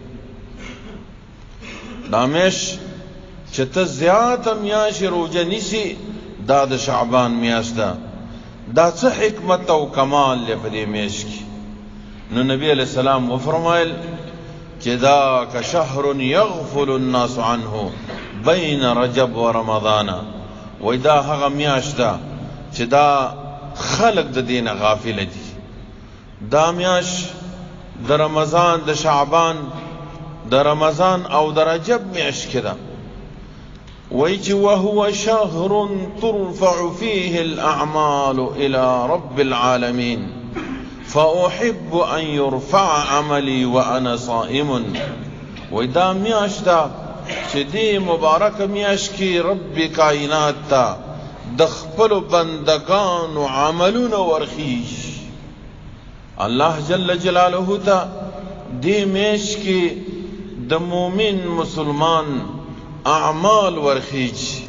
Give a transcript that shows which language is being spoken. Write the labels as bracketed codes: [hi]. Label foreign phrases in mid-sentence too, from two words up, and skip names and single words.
[ps] دا میاشت چې ته زیاته میاشت روژه نیسي دا د شعبان میاشت ده. دا څه حکمت او کمال دی په دې میاشت کې؟ نو نبی [ar] علیہ السلام [ps] وفرمایل چې [ar] ذاک شهر یغفل الناس عنه بین رجب و رمضان. [ps] وای دا هغه میاشت ده چې دا خلق د دین غافل دي. دا میاشت د رمضان د شعبان د رمضان او د رجب میاشت کې ده. وای چې [ar] وهو شهر ترفع فيه الاعمال الى رب العالمین فأحب أن يرفع عملي وأنا صائم. [ps] وای دا میاشت ده چې دې مبارک میاشت کې رب کائنات ته د خپلو بندگانو عملونه ورخیږي. [ar] الله جل جلاله [ps] ته دې میاشت کې د مؤمن مسلمان اعمال ورخیږي.